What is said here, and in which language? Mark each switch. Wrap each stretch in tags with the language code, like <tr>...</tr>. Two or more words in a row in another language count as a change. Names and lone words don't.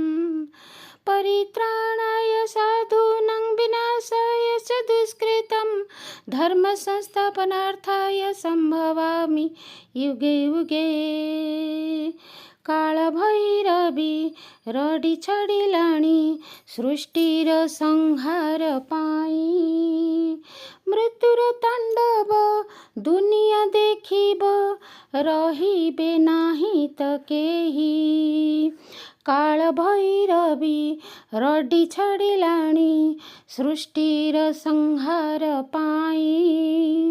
<sa>परित्राणाय साधूनां विनाशाय च दुष्कृतं धर्मसंस्थापनार्थाय सम्भवामि युगे युगे।</sa> <or>କାଳଭୈରବୀ ରଡ଼ି ଛାଡ଼ିଲାଣି ସୃଷ୍ଟିର ସଂହାର ପାଇଁ। ମୃତ୍ୟୁର ତାଣ୍ଡବ ଦୁନିଆ ଦେଖିବ ରହିବେ ନାହିଁ ତ କେହି। କାଳଭୈରବୀ ରଡ଼ି ଛାଡ଼ିଲାଣି ସୃଷ୍ଟିର ସଂହାର ପାଇଁ।</or>